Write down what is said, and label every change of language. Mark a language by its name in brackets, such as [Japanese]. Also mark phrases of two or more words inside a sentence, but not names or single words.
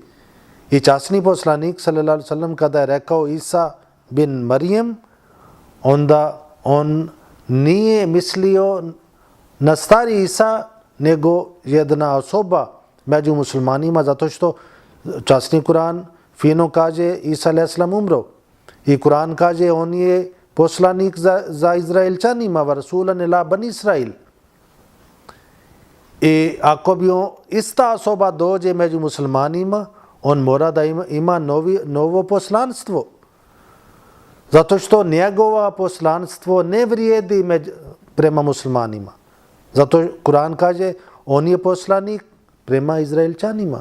[Bosnian] I časni poslanik [Arabic] صلى الله عليه وسلم [Bosnian] kada je rekao Isa bin Marijem, onda on nije mislio na stari Isa, nego jedna osoba među muslimanima, zato što časni Kur'an fino kaže Isa [Arabic] عليه السلام [Bosnian] umro. I Kur'an kaže on je poslanik za Izraelčanima, [Arabic] ورسولا إلى بني إسرائيل. [Bosnian] I ako bi ista osoba dođe među muslimanima, on mora da ima novo poslanstvo. Zato što njegova poslanstvo ne vrijedi prema muslimanima. Zato Kur'an kaže on je poslanik prema Izraelčanima.